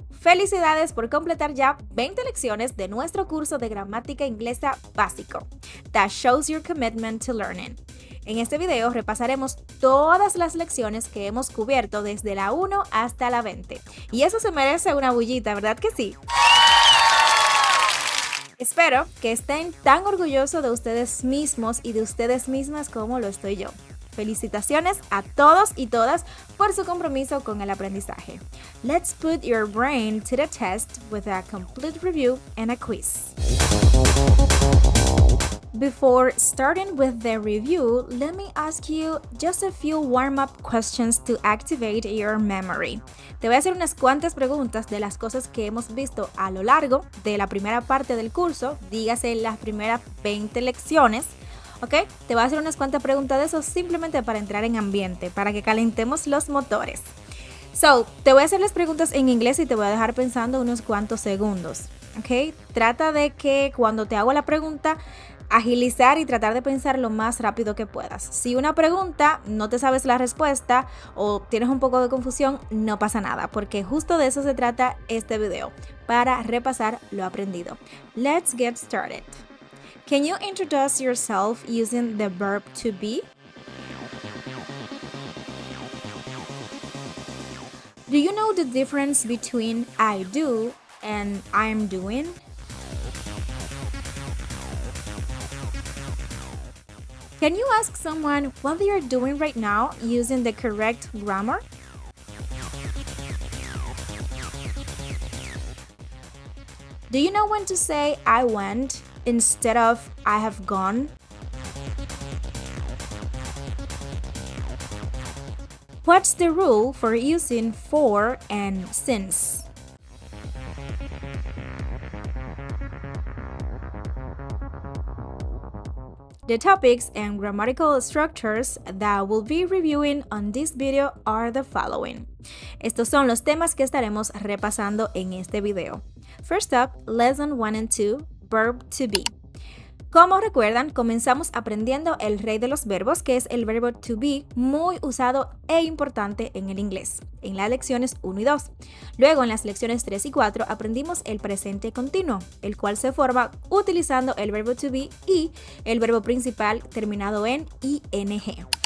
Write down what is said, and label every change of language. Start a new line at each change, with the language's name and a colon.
Spanish: Felicidades por completar ya 20 lecciones de nuestro curso de gramática inglesa básico.
English: That shows your commitment to learning.
Spanish: En este video repasaremos todas las lecciones que hemos cubierto desde la 1 hasta la 20. Y eso se merece una bullita, ¿verdad que sí? Espero que estén tan orgullosos de ustedes mismos y de ustedes mismas como lo estoy yo. Felicitaciones a todos y todas por su compromiso con el aprendizaje.
English: Let's put your brain to the test with a complete review and a quiz. Before starting with the review, let me ask you just a few warm-up questions to activate your memory.
Spanish: Te voy a hacer unas cuantas preguntas de las cosas que hemos visto a lo largo de la primera parte del curso, dígase las primeras 20 lecciones. ¿Ok? Te voy a hacer unas cuantas preguntas de eso simplemente para entrar en ambiente, para que calentemos los motores. Te voy a hacer las preguntas en inglés y te voy a dejar pensando unos cuantos segundos. ¿Ok? Trata de que cuando te hago la pregunta, agilizar y tratar de pensar lo más rápido que puedas. Si una pregunta no te sabes la respuesta o tienes un poco de confusión, no pasa nada, porque justo de eso se trata este video, para repasar lo aprendido.
English: Let's get started. Can you introduce yourself using the verb to be? Do you know the difference between I do and I'm doing? Can you ask someone what they are doing right now using the correct grammar? Do you know when to say I went instead of I have gone? What's the rule for using for and since? The topics and grammatical structures that we'll be reviewing on this video are the following.
Spanish: Estos son los temas que estaremos repasando en este video.
English: First up, Lesson 1 and 2, Verb to be.
Spanish: Como recuerdan, comenzamos aprendiendo el rey de los verbos, que es el verbo to be, muy usado e importante en el inglés, en las lecciones 1 y 2. Luego, en las lecciones 3 y 4, aprendimos el presente continuo, el cual se forma utilizando el verbo to be y el verbo principal terminado en ing.